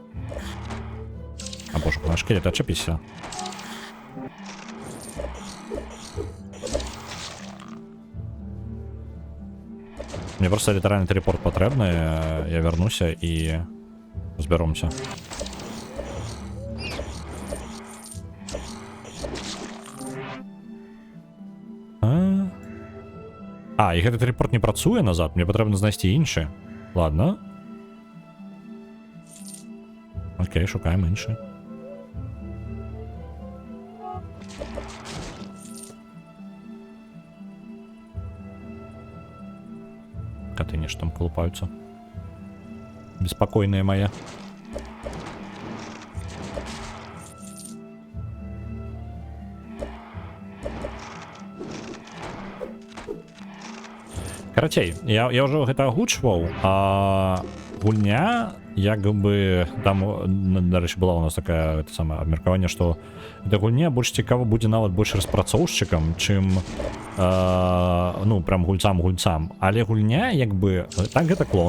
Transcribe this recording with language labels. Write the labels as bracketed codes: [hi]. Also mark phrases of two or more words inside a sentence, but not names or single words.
[ru] А боже, наш шкелет, отчепися. Мне просто литеральный телепорт потребный. Я вернусь и разберемся. [be] І гэты тэлепорт не працуе назад, мне патрэбна знайсці іншы. Ладно. Окей, шукаем іншы. [ru] Коты нечто там колупаются. Беспокойные мои. [be] Карацей, я ўжо гэта агучваў, а гульня, як бы, там, дарэчы, была у нас такая, это самае, абмеркаванне, што эта гульня больш цікава будзе нават больш распрацоўшчыкам, чым, ну, прям гульцам, але гульня, як бы, так гэта клон.